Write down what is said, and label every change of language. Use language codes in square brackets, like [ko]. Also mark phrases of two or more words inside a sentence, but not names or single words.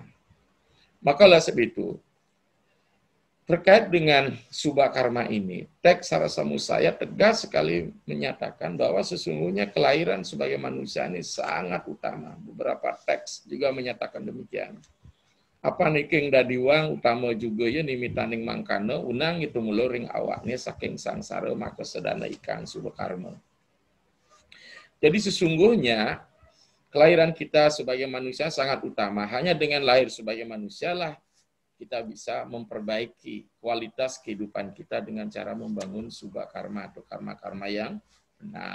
[id] Maka oleh sebab itu, terkait dengan subha karma ini, teks Sarasamudaya tegas sekali menyatakan bahwa sesungguhnya kelahiran sebagai manusia ini sangat utama. Beberapa teks juga menyatakan demikian. [kaw] Apa niking dadiwang utama juga ya nimitaning mangkana unang itu muluring awaknya saking sangsara maka sedana ikang subha karma. [id] Jadi sesungguhnya kelahiran kita sebagai manusia sangat utama. Hanya dengan lahir sebagai manusia lah kita bisa memperbaiki kualitas kehidupan kita dengan cara membangun subha karma atau karma-karma yang benar.